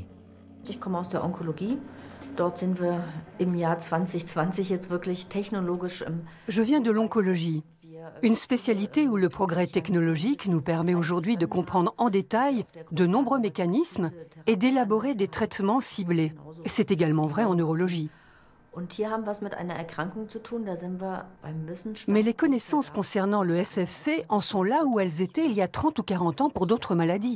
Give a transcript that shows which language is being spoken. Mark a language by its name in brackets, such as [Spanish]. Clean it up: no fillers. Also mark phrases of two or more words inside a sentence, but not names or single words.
[German] Ich komme aus der Onkologie. Dort sind wir im Jahr 2020 jetzt wirklich technologisch im... [French] Je viens de l'oncologie, une spécialité où le progrès technologique nous permet aujourd'hui de comprendre en détail de nombreux mécanismes et d'élaborer des traitements ciblés. C'est également vrai en neurologie. Mais les connaissances concernant le SFC en sont là où elles étaient il y a 30 ou 40 ans pour d'autres maladies.